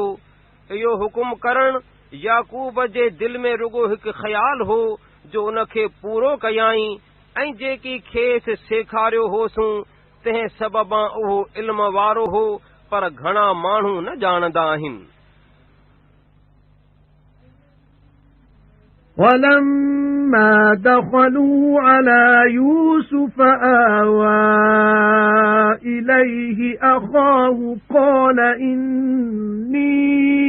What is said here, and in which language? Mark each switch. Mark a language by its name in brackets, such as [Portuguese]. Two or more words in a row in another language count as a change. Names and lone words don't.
[Sindhi] इहो हुकुम करणु याकूब जे दिलि में रुगो हिकु ख़्यालु हो जो उनखे पूरो कयाईं ऐं जेकी खेसि सेखारियो होसूं तंहिं सबबां उहो इल्म वारो हो पर घणा माण्हू न ॼाणंदा आहिनि। [Arabic] ولما دخلوا على يوسف آوى إليه أخاه قال إني